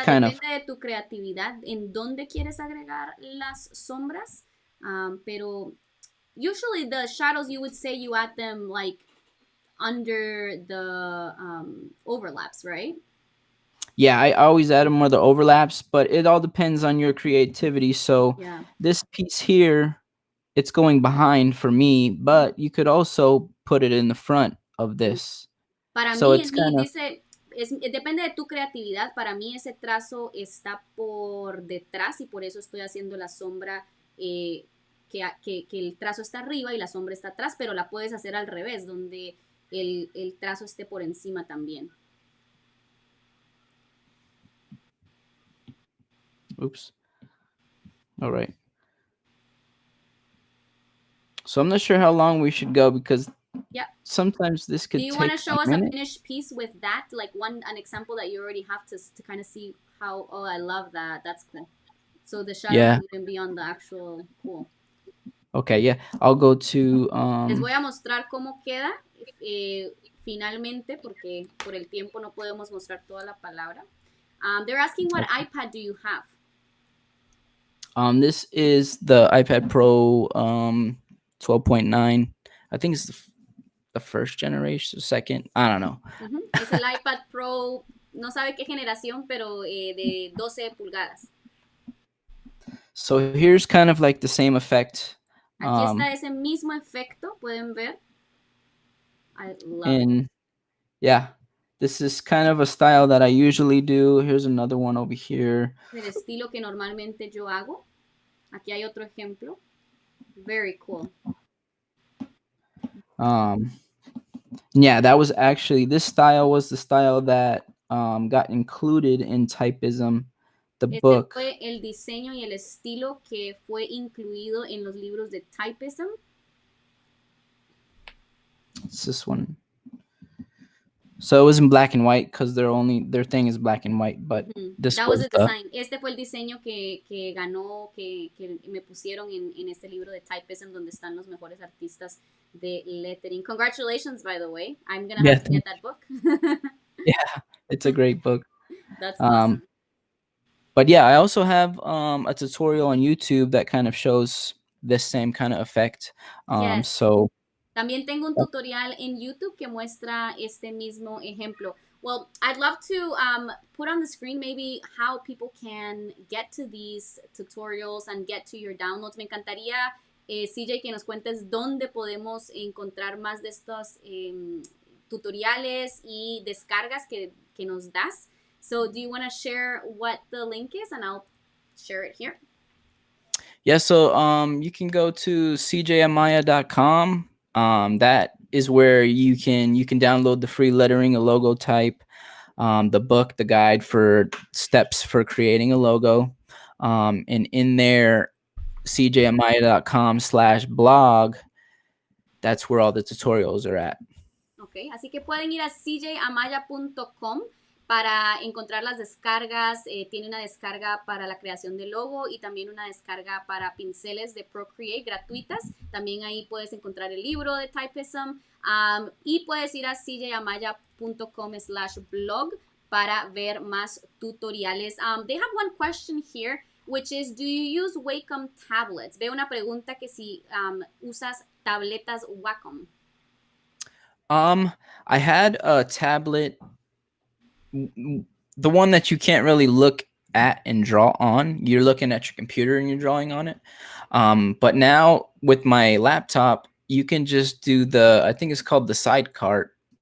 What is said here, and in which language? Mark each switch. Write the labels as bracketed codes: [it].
[es] depende de tu creatividad en dónde quieres agregar las sombras, pero [en] usually the shadows, you would say you add them like under the overlaps, right? Yeah, I always add them where the overlaps, but it all depends on your creativity. So yeah. This piece here, it's going behind for me, but you could also put it in the front of this. [es] Para so mí, dice, depende de tu creatividad. Para mí ese trazo está por detrás, y por eso estoy haciendo la sombra, que el trazo está arriba y la sombra está atrás, pero la puedes hacer al revés, donde el trazo esté por encima también. [en] Oops. All right. So I'm not sure how long we should go, because sometimes this could take a minute. Do you want to show us a finished piece with that? Like an example that you already have to kind of see how, oh, I love that. That's cool. So the shadow wouldn't be on the actual, cool. Okay, yeah. I'll go to... [es] Les voy a mostrar cómo queda finalmente, porque por el tiempo no podemos mostrar toda la palabra. [en] They're asking, what iPad do you have? This is the iPad Pro 12.9. I think it's the first generation, second. I don't know. [es] Es el iPad Pro, no sabe qué generación, pero de 12 pulgadas. [en] So here's kind of like the same effect. [es] Aquí está ese mismo efecto, pueden ver. [en] I love it. Yeah, this is kind of a style that I usually do. Here's another one over here. [es] El estilo que normalmente yo hago. Aquí hay otro ejemplo. [en] Very cool. Yeah, that was actually, this style was the style that got included in Typism, the book. [es] Fue el diseño y el estilo que fue incluido en los libros de Typism. [en] It's this one. So it was in black and white because their thing is black and white, but this That was the design. [es] Este fue el diseño que ganó, que me pusieron en este libro de Typism, donde están los mejores artistas de lettering. [en] Congratulations, by the way. I'm gonna have to get that book. Yeah, it's a great book. That's awesome. But yeah, I also have a tutorial on YouTube that kind of shows this same kind of effect. Yes. So [es] también tengo un tutorial en YouTube que muestra este mismo ejemplo. [en] Well, I'd love to put on the screen maybe how people can get to these tutorials and get to your downloads. [es] Me encantaría, CJ, que nos cuentes dónde podemos encontrar más de estos tutoriales y descargas que nos das. [en] So do you want to share what the link is, and I'll share it here? Yeah, so you can go to cjamaya.com. That is where you can download the free lettering, a logo type, the book, the guide for steps for creating a logo. And in there, cjamaya.com/blog, that's where all the tutorials are at. [es] Okay, así que pueden ir a cjamaya.com para encontrar las descargas. Tiene una descarga para la creación de logo y también una descarga para pinceles de Procreate gratuitas. También ahí puedes encontrar el libro de Typism y puedes ir a cjamaya.com/blog para ver más tutoriales. [en] They have one question here, which is, do you use Wacom tablets? [es] Veo una pregunta que si usas tabletas Wacom. [en] I had a tablet, the one that you can't really look at and draw on. You're looking at your computer and you're drawing on it. But now with my laptop, you can just do I think it's called the sidecar.